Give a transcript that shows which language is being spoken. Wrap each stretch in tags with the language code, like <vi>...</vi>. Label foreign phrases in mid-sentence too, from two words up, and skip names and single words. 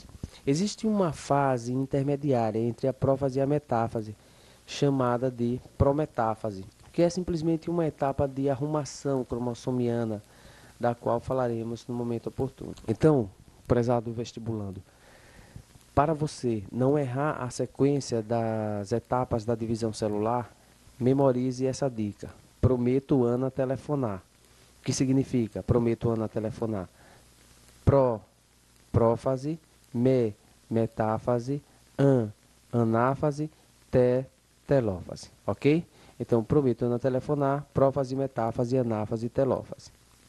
<pt>Existe uma fase intermediária entre a prófase e a metáfase, chamada de prometáfase, que é simplesmente uma etapa de arrumação cromossomiana da qual falaremos no momento oportuno. Então, prezado vestibulando, para você não errar a sequência das etapas da divisão celular, memorize essa dica. Prometo Ana telefonar. O que significa prometo Ana telefonar? Prófase, metáfase, anáfase, telófase. Ok? Então, prometo Ana telefonar, prófase, metáfase, anáfase, telófase.</pt>